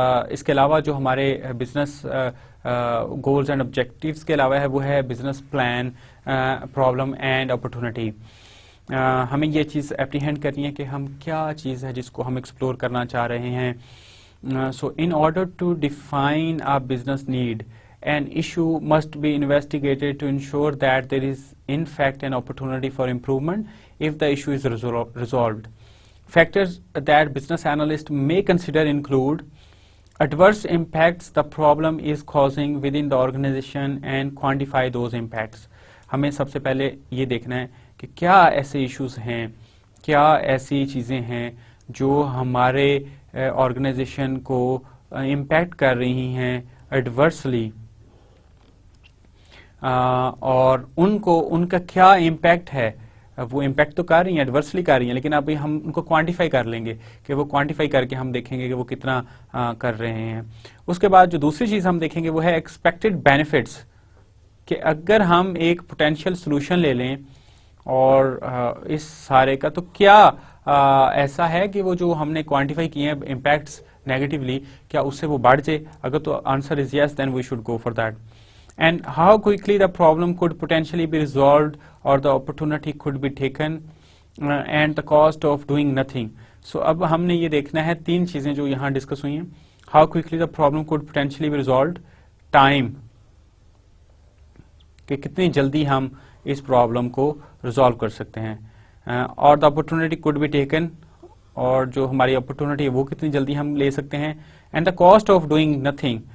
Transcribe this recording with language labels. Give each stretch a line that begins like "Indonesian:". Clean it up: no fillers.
Urdu: اس کے علاوہ جو ہمارے بزنس گولز اینڈ آبجیکٹیوز کے علاوہ ہے وہ ہے business plan, problem and opportunity. ہمیں یہ چیز اپریہینڈ کرنی ہے کہ ہم کیا چیز ہے جس کو ہم ایکسپلور کرنا چاہ رہے ہیں.
English: So in order to define our business need, an issue must be investigated to ensure that there is in fact an opportunity for improvement if the issue is resolved. Factors that business analysts may consider include adverse impacts the problem is causing within the organization and quantify those impacts.
Urdu: ہمیں سب سے پہلے یہ دیکھنا ہے کہ کیا ایسے issues ہیں, کیا ایسی چیزیں ہیں جو ہمارے آرگنائزیشن کو امپیکٹ کر رہی ہیں ایڈورسلی, اور ان کا کیا امپیکٹ ہے. وہ امپیکٹ تو کر رہی ہیں, ایڈورسلی کر رہی ہیں, لیکن ابھی ہم ان کو کوانٹیفائی کر لیں گے کہ وہ کوانٹیفائی کر کے ہم دیکھیں گے کہ وہ کتنا کر رہے ہیں. اس کے بعد جو دوسری چیز ہم دیکھیں گے وہ ہے ایکسپیکٹڈ بینیفٹس, کہ اگر ہم ایک پوٹینشیل سولوشن لے لیں اور اس سارے کا, تو کیا ایسا ہے کہ وہ جو ہم نے کوانٹیفائی کیے ہیں امپیکٹس نیگیٹولی, کیا اس سے وہ بڑھ جائے. اگر تو
English: Answer is yes, then we should go for that. And how quickly the problem could potentially be resolved or the opportunity could be taken, and the cost of doing nothing.
Urdu: So اب ہم نے یہ دیکھنا ہے تین چیزیں جو یہاں ڈسکس ہوئی ہیں.
English: How quickly the problem could potentially be resolved, time,
Urdu: کہ کتنی جلدی ہم اس پرابلم کو ریزالو کر سکتے ہیں, اور
English: the opportunity could be taken,
Urdu: اور جو ہماری اپرچونٹی ہے وہ کتنی جلدی ہم لے سکتے ہیں,
English: and the cost of doing nothing.